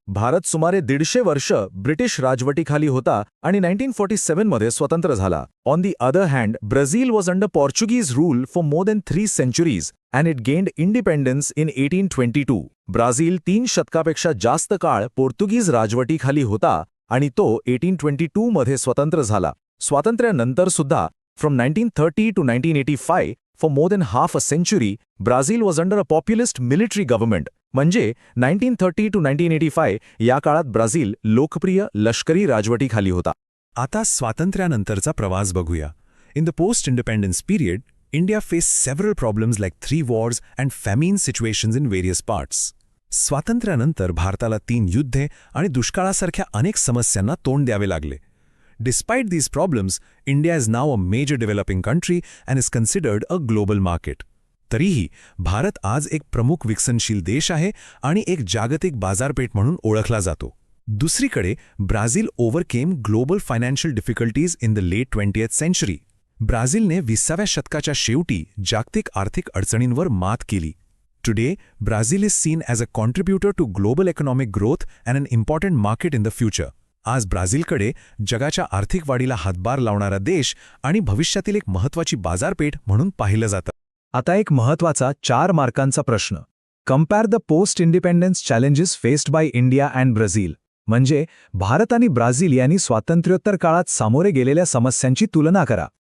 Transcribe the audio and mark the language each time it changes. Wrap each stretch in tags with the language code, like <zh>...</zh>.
<mr>भारत सुमारे 150 वर्ष ब्रिटिश राजवटीखाली होता आणि 1947 मध्ये स्वतंत्र झाला.</mr> <en>On the other hand, Brazil was under Portuguese rule for more than 3 centuries and it gained independence in 1822.</en> <mr>Brazil 3 शतकापेक्षा जास्त काळ पोर्तुगीज राजवटीखाली होता आणि तो 1822 मध्ये स्वतंत्र झाला. स्वातंत्र्यानंतर सुद्धा</mr> <en>From 1930 to 1985, for more than half a century, Brazil was under a populist military government.</en> <mr>म्हणजे 1930 to 1985 या काळात ब्राझील लोकप्रिय लष्करी राजवटीखाली होता. आता स्वातंत्र्यानंतरचा प्रवास बघूया.</mr> <en>In the post independence period, India faced several problems like 3 wars and famine situations in various parts.</en> <mr>स्वातंत्र्यानंतर भारताला 3 युद्धे आणि दुष्काळासारख्या अनेक समस्यांना तोंड द्यावे लागले.</mr> <en>Despite these problems, India is now a major developing country and is considered a global market.</en> <mr>तरीही भारत आज एक प्रमुख विकसनशील देश आहे आणि एक जागतिक बाजारपेठ म्हणून ओळखला जातो. दुसरीकडे</mr> <en>Brazil overcame global financial difficulties in the late 20th century.</en> <mr>ब्राझीलने 20व्या शतकाच्या शेवटी जागतिक आर्थिक अडचणींवर मात केली.</mr> <en>Today, Brazil is seen as a contributor to global economic growth and an important market in the future.</en> <mr>आज ब्राझीलकडे जगाच्या आर्थिक वाढीला हातभार लावणारा देश आणि भविष्यातील एक महत्त्वाची बाजारपेठ म्हणून पाहिलं जातं. आता एक महत्त्वाचा 4 मार्कांचा प्रश्न.</mr> <en>Compare the post independence challenges faced by India and Brazil.</en> <mr>म्हणजे भारत आणि ब्राझील यांनी स्वातंत्र्योत्तर काळात सामोरे गेलेल्या समस्यांची तुलना करा.</mr>